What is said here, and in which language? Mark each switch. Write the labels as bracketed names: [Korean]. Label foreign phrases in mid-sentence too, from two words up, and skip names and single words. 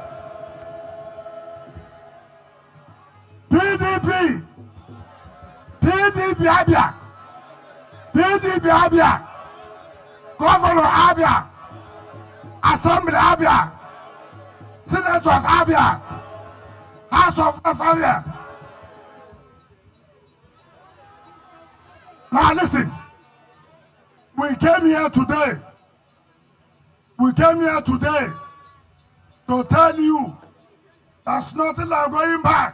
[English] PDP, PDP Abia, PDP Abia, Governor Abia, Assembly Abia, Senators Abia, House of Reps Abia. Now listen, we came here today to tell you there's nothing like going back.